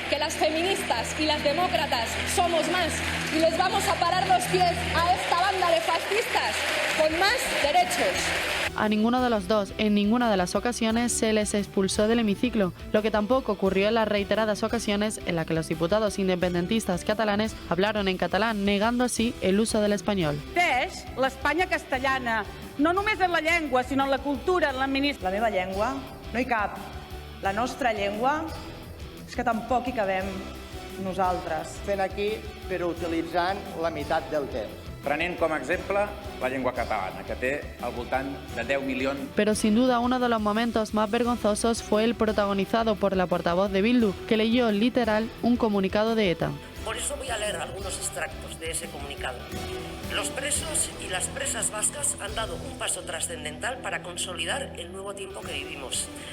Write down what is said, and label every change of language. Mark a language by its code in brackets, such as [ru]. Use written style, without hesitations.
[es] Que las feministas y las demócratas somos más y les vamos a parar los pies a esta banda de fascistas con más derechos. A ninguno de los dos, en ninguna de las ocasiones, se les expulsó del hemiciclo, lo que tampoco ocurrió en las reiteradas ocasiones en las que los diputados independentistas catalanes hablaron en catalán, negando así el uso del español. [ca] És l'Espanya castellana, no només en la llengua, sinó en la cultura, en l'administració. La meva llengua no hi cap. La nostra llengua és que tampoc hi cabem nosaltres. Fent aquí, però utilitzant la meitat del temps. Prenent com a exemple la llengua catalana, que té al voltant de 10 milions. [es] Pero sin duda uno de los momentos más vergonzosos fue el protagonizado por la portavoz de Bildu, que leyó literal un comunicado de ETA. Por eso voy a leer algunos extractos de ese comunicado. Los presos y las presas vascas han dado un paso trascendental para consolidar el nuevo tiempo que vivimos.